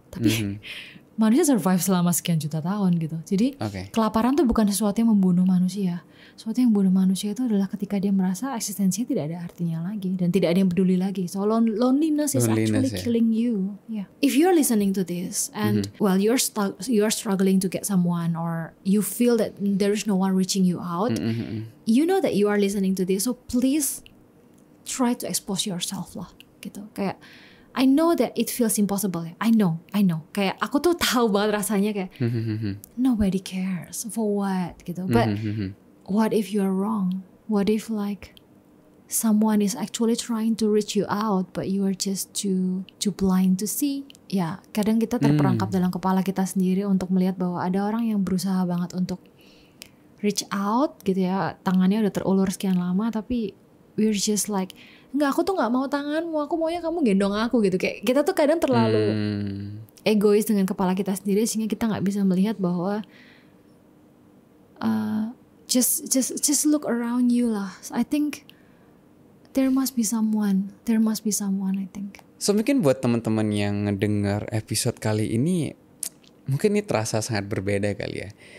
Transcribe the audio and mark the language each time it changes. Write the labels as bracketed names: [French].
[Indonesian] Tapi manusia survive selama sekian juta tahun gitu. Jadi kelaparan tuh bukan sesuatu yang membunuh manusia. Sesuatu yang membunuh manusia itu adalah ketika dia merasa eksistensinya tidak ada artinya lagi dan tidak ada yang peduli lagi. [English] So loneliness is actually killing you. Yeah. If you're listening to this and well you're struggling to get someone, or you feel that there is no one reaching you out, you know that you are listening to this. So please try to expose yourself lah. Gitu. Kayak I know that it feels impossible. I know. [Indonesian] Kayak aku tuh tahu banget rasanya kayak [English] nobody cares for what gitu. But what if you're wrong? What if like someone is actually trying to reach you out but you are just too blind to see? [Indonesian] Ya, kadang kita terperangkap dalam kepala kita sendiri untuk melihat bahwa ada orang yang berusaha banget untuk reach out gitu ya. Tangannya udah terulur sekian lama tapi [English] we're just like, [Indonesian] enggak, aku tuh gak mau tanganmu, aku maunya kamu gendong aku gitu. Kayak kita tuh kadang terlalu egois dengan kepala kita sendiri sehingga kita gak bisa melihat bahwa [English] just look around you [Indonesian] lah. [English] I think there must be someone I think. [Indonesian] So mungkin buat teman-teman yang ngedengar episode kali ini, mungkin ini terasa sangat berbeda kali ya.